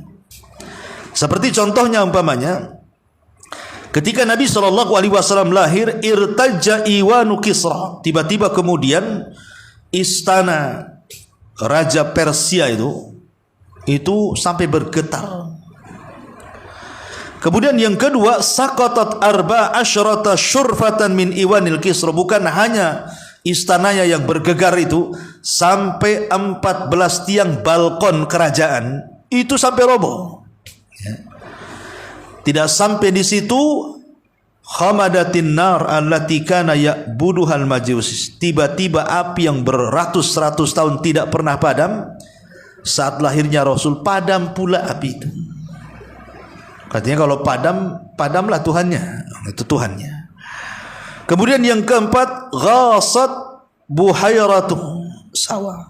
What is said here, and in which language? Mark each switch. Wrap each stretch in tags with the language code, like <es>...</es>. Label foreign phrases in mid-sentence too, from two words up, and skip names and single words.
<id>Seperti contohnya umpamanya ketika Nabi SAW lahir,</id> <ar>ارتج إيوان كسرى,</ar> <id>tiba-tiba kemudian istana Raja Persia itu sampai bergetar. Kemudian yang kedua,</id> <ar>سقطت أربع عشرة شرفة من إيوان كسرى,</ar> <id>bukan hanya istananya yang bergegar itu, sampai 14 tiang balkon kerajaan itu sampai roboh. Ya. Tidak sampai di situ,</id> <ar>خمدت النار التي كان يعبدها المجوس,</ar> <id>tiba-tiba api yang beratus-ratus tahun tidak pernah padam, saat lahirnya Rasul padam pula api itu. Katanya kalau padamlah Tuhannya, itu Tuhannya. Kemudian yang keempat,</id> <ar>غاضت بحيرة,</ar> <id>sawah.</id>